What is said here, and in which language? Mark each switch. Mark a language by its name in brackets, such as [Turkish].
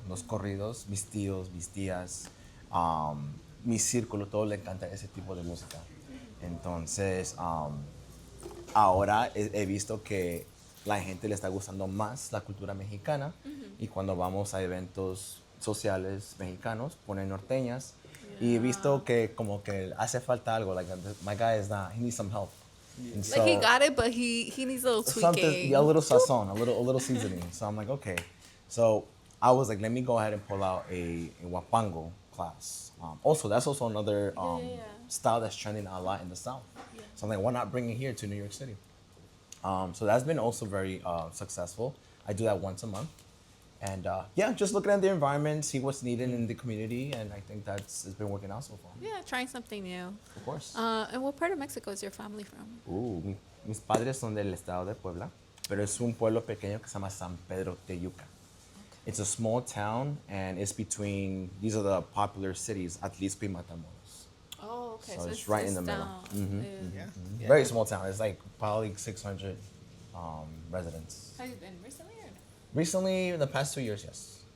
[Spanish] Los corridos, mis tíos, mis tías, mi círculo, todo le encanta ese tipo de música. Entonces, ahora he visto que la gente le está gustando más la cultura mexicana y cuando vamos a eventos sociales mexicanos ponen norteñas y he visto que como que hace falta algo. [English] Like my guy is not. He needs some help. And Like he got it, but he needs a little tweaking. something, yeah, a little sazon, a little seasoning. So I'm like, okay. So I was like, let me go ahead and pull out a huapango class. Also, that's also another style that's trending a lot in the South. So I'm like, why not bring it here to New York City? So that's been also very successful. I do that once a month. And yeah, just looking at the environment, see what's needed in the community, and I think it's been working out so far. Yeah, trying something new. Of course. And what part of Mexico is your family from? [Spanish] Mis padres son del estado de Puebla, pero es un pueblo pequeño que se llama San Pedro Teyuca. [English] It's a small town, and it's between, these are the popular cities, Atlisco y Matamoros. Oh, okay. So it's right in the middle. down. Yeah. Very small town. It's like probably 600 residents. Have you been recently or no? Recently, in the past 2 years, yes.